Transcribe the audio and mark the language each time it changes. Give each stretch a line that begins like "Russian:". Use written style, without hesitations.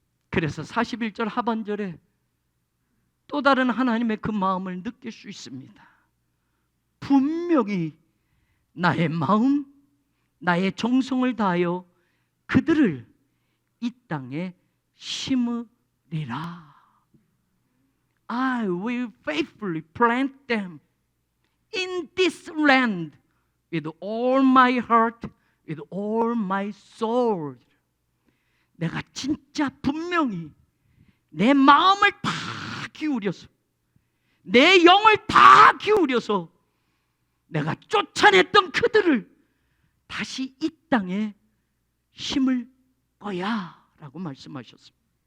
Korean: 그래서 41절 하반절에 또 다른 하나님의 그 마음을 느낄 수 있습니다. 분명히 나의 마음, 나의 정성을 다하여 그들을 이 땅에 심으리라.
English: I will faithfully plant them in this land with all my heart, with all my soul.
Korean: 내가 진짜 분명히 내 마음을 다 기울여서, 내 영을 다 기울여서 내가 쫓아냈던 그들을 다시 이 땅에 심을 거야 라고 말씀하셨습니다.